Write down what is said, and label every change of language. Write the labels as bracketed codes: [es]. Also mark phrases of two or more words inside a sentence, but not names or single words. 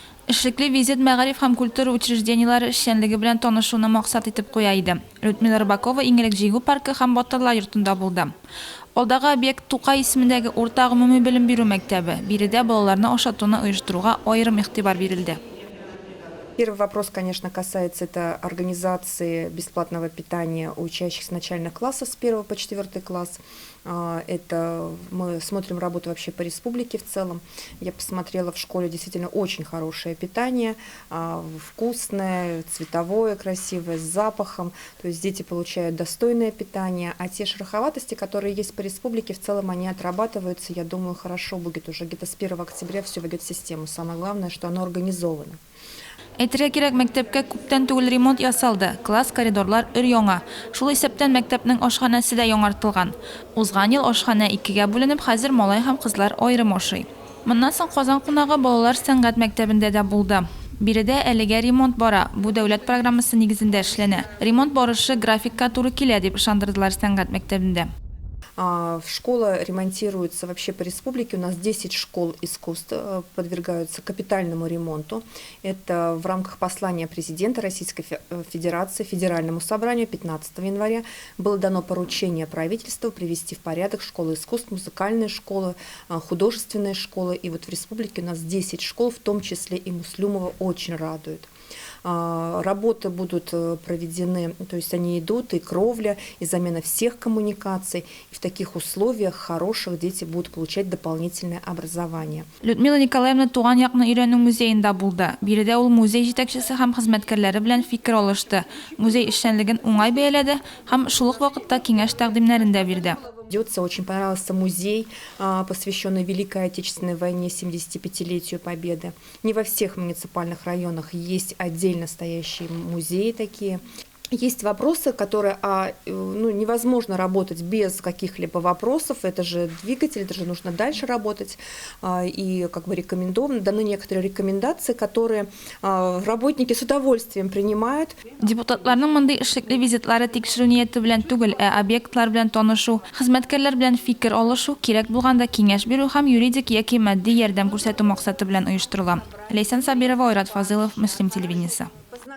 [tt] Эшлекле визит мәгариф һәм культура учрежденияләре эшчәнлеге белән танышуны максат итеп куя иде. Людмила Рыбакова Иңелек җиңү паркы һәм Батырлар йортында булды. Алдагы объект Тукай исемендәге урта гомуми белем бирү мәктәбе. Биредә балаларны ашатуны оештыруга аерым игътибар бирелде. [ru] Первый вопрос, конечно, касается это организации бесплатного питания у учащихся начальных классов с 1 по 4 класс. Это мы смотрим работу вообще по республике в целом. Я посмотрела, в школе действительно очень хорошее питание, вкусное, цветовое, красивое, с запахом. То есть дети получают достойное питание, а те шероховатости, которые есть по республике, в целом они отрабатываются. Я думаю, хорошо будет уже где-то с 1 октября все войдет в систему. Самое главное, что оно организовано. [tt] Әйтергә кирәк, мәктәпкә күптән түгел ремонт ясалды. Класс, коридорлар өр-яңа. Шул исәптән мәктәпнең ашханәсе дә яңартылган. Узган ел ашханә 2гә бүленеп, хәзер малай һәм кызлар аерым ашый. Моннан соң Казан кунагы балалар сәнгать мәктәбендә дә булды. Биредә әлегә ремонт бара. Бу дәүләт программасы нигезендә эшләнә. Ремонт барышы графикка туры килә дип ышандырдылар сәнгать мәктәбендә. [ru] Школа ремонтируется вообще по республике. У нас 10 школ искусств подвергаются капитальному ремонту. Это в рамках послания президента Российской Федерации Федеральному собранию 15 января было дано поручение правительству привести в порядок школы искусств, музыкальные школы, художественные школы. И вот в республике у нас 10 школ, в том числе и Муслюмова, очень радует. Работы будут проведены, то есть они идут, и кровля, и замена всех коммуникаций. И в таких условиях хороших дети будут получать дополнительное образование. [tt] Людмила Николаевна туган якны өйрәнү музейында булды. Биредә ул музей җитәкчесе һәм хезмәткәрләре белән фикер алышты. Музей эшчәнлеген уңай бәяләде һәм шул ук вакытта киңәш тәкъдимнәрен дә бирде. [ru] Очень понравился музей, посвященный Великой Отечественной войне, 75-летию Победы. Не во всех муниципальных районах есть отдельно стоящие музеи такие. Есть вопросы, которые невозможно работать без каких-либо вопросов. Это же двигатель, это же нужно дальше работать. И рекомендовано, даны некоторые рекомендации, которые работники с удовольствием принимают. [tt] Депутатларның мондый эшлекле визитлары тикшерү нияте белән түгел, объектлар белән танышу, хезмәткәрләр белән фикер алышу, кирәк булганда киңәш бирү һәм юридик яки матди ярдәм күрсәтү максаты белән оештырыла. Лейсан Сабирова, Айрат Фазылов, Муслим телевидениесе.